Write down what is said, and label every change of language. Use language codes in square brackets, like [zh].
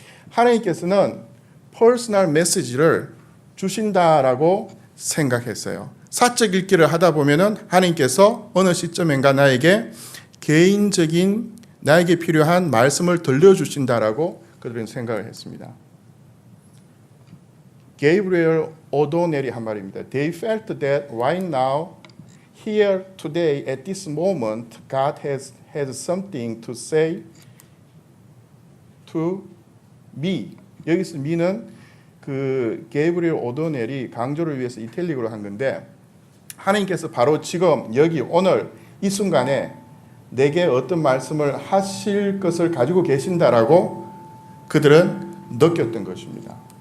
[ko] 하나님께서는 퍼스널 메시지를 주신다라고 생각했어요. 사적 읽기를 하다 보면은 하나님께서 어느 시점인가 나에게 개인적인 나에게 필요한 말씀을 들려주신다라고 그들은 생각을 했습니다. 게이브리엘 오도넬이 한 말입니다. [en] They felt that right now, here, today, at this moment, God has something to say to me. [ko] 여기서 me는 그 게이브리엘 오도넬이 강조를 위해서 이탈릭으로 한 건데 하나님께서 바로 지금 여기 오늘 이 순간에 내게 어떤 말씀을 하실 것을 가지고 계신다라고 그들은 느꼈던 것입니다.